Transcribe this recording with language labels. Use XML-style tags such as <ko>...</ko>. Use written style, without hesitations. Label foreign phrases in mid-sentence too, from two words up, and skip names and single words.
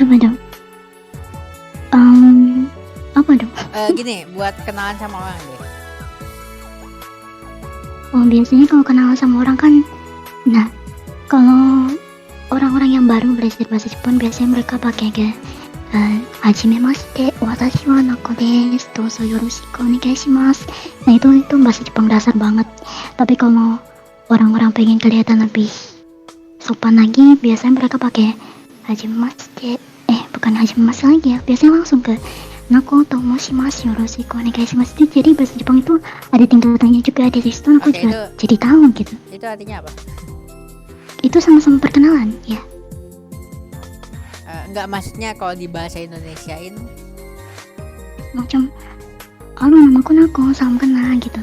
<id>Coba dong. Apa dong? Gini, buat kenalan sama orang deh. Biasanya kalau kenalan sama orang kan, nah kalau orang-orang yang baru belajar bahasa Jepun biasanya mereka pakai kayak</id> <ja>はじめまして、私はナコです、どうぞよろしくお願いします.</ja> <id>Nah itu bahasa Jepang dasar banget. Tapi kalau orang-orang pengen kelihatan lebih sopan lagi, biasanya mereka pakai hajimemashite, bukan hajimemashite lagi ya, biasanya langsung ke</id> <ja>ナコと申しますよろしくお願いします.</ja> <id>Jadi bahasa Jepang itu ada tingkatannya juga, dari situ aku juga jadi tahu gitu. Itu artinya apa? Itu sama-sama perkenalan ya. Enggak, maksudnya kalau di bahasa Indonesiain macam namaku Nako, salam kenal gitu.</id>